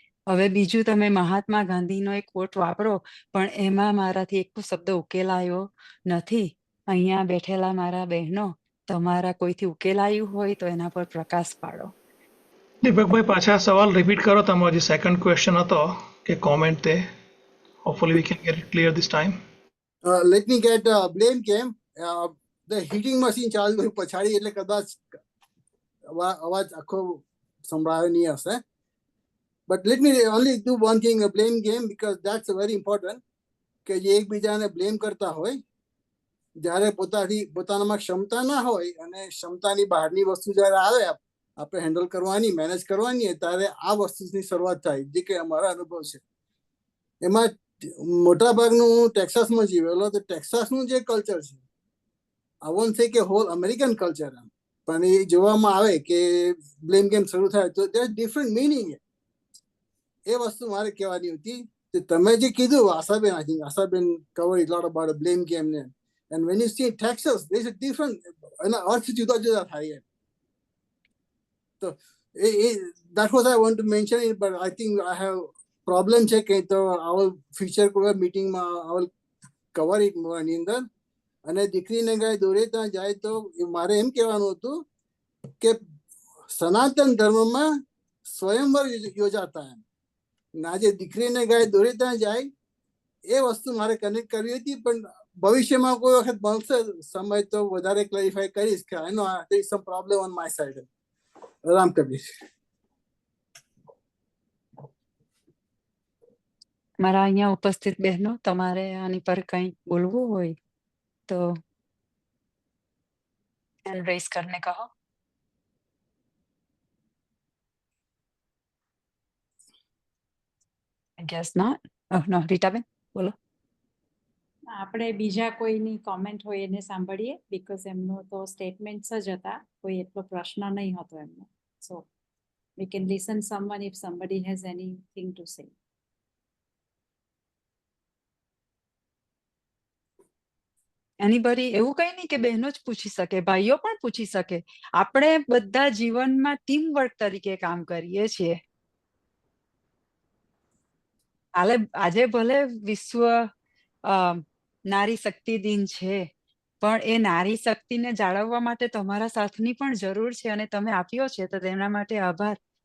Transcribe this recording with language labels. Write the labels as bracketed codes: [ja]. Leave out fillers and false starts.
[gu] હવે બીજું, તમે મહાત્મા ગાંધીનો એક કોટ વાપરો પણ એમાં મારાથી એક શબ્દ ઉકેલાયો નથી. અહીંયા બેઠેલા મારા બહેનો, તમારા કોઈથી ઉકેલાયું હોય તો એના પર પ્રકાશ પાડો. દીપકભાઈ, પાછા સવાલ રિપીટ કરો. તમારો જે સેકન્ડ ક્વેશ્ચન હતો કે કોમેન્ટ તે. [en] Hopefully we can get it clear this time. Let me get blame game. The heating machine [gu] ચાલુ થયું પછાડી એટલે કદાચ અવાજ આખો સંભળાયો નહીં હશે. [en] But let me only do one thing, a blame game, because that's very important. [gu] કે જે એકબીજાને બ્લેમ કરતા હોય જ્યારે પોતાનામાં ક્ષમતા ના હોય અને ક્ષમતાની બહારની વસ્તુ જ્યારે આવે આપણે હેન્ડલ કરવાની, મેનેજ કરવાની, ત્યારે આ વસ્તુની શરૂઆત થાય, જે કે અમારા અનુભવ છે. એમાં મોટા ભાગનું હું ટેક્સાસમાં જીવેલો, તો ટેક્સાસનું જે કલ્ચર છે, [en] I want say [gu] કે [en] whole American culture, [gu] પણ એ જોવામાં આવે કે બ્લેમ ગેમ શરૂ થાય તો [en] there is different meaning. [gu] એ વસ્તુ મારે કહેવાની હતી. તમે જે કીધું, [en] Ashaben covered a lot about a blame game ને, and when you see Texas there is a different, [gu] એના અર્થ જુદા જુદા થાય. [en] તો that was I want to mention it, but I think I have problem [gu] છે કે તો [en] our future meetingમાં I will cover it more [gu] ની અંદર. અને દીકરીને ગાય દોરે ત્યાં જાય તો મારે એમ કહેવાનું હતું કે સનાતન ધર્મમાં સ્વયંવર યોજાતા એમ. આજે દીકરીને ગાય દોરે ત્યાં જાય એ વસ્તુ મારે કનેક્ટ કરવી હતી, પણ ભવિષ્યમાં કોઈ વખત મળશે સમય તો વધારે ક્લેરિફાઈ કરીશ કે [en] I know there is some problem on my side. [gu] Ram Kabir. મારા અહીંયા ઉપસ્થિત બહેનો, તમારે આની પર કંઈ બોલવું હોય તો હેન્ડ રેઝ કરીને કહો. [en] I guess not. Oh no, Ritaben [gu] બોલો. આપણે બીજા કોઈની કોમેન્ટ હોય એને સાંભળીએ, બીકોઝ એમનો તો સ્ટેટમેન્ટ્સ જ હતા, કોઈ એટલો પ્રશ્ન નહીં હતો એમનો. [en] So we can listen someone if somebody has anything to say. [gu] Anybody, એવું કંઈ નહીં કે બહેનો જ પૂછી શકે, ભાઈઓ પણ પૂછી શકે. આપણે બધા જીવનમાં ટીમ વર્ક તરીકે કામ કરીએ છીએ. આજે ભલે વિશ્વ નારી શક્તિ દિન છે, પણ એ નારી શક્તિને જાળવવા માટે તમારા સાથની પણ જરૂર છે અને તમે આપ્યો છે, તો તેના માટે આભાર.